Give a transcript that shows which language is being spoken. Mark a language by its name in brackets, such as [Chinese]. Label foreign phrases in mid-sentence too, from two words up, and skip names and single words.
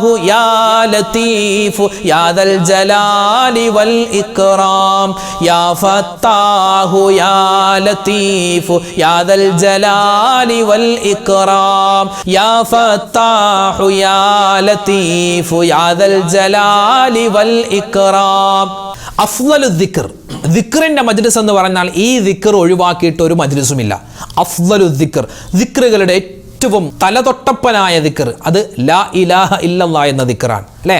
[Arabic] يا لطيف يا ذا الجلال والإكرام يا فتاح يا لطيف يا ذا الجلال والإكرام يا فتاح يا لطيف يا ذا الجلال والإكرام أفضل ذكر, [Malayalam] ദിക്റിൻ്റെ മജ്ലിസ് എന്ന് പറഞ്ഞാൽ ഈ ദിക്ർ ഒഴിവാക്കിയിട്ട് ഒരു മജ്ലിസുമില്ല. [Arabic] أفضل ذكر, [Malayalam] ദിക്റുകളുടെ ഏറ്റവും തലതൊട്ടപ്പനായ ദിക്ർ അത് [Arabic] لا إله إلا الله [Malayalam] എന്ന ദിക്റാണ്.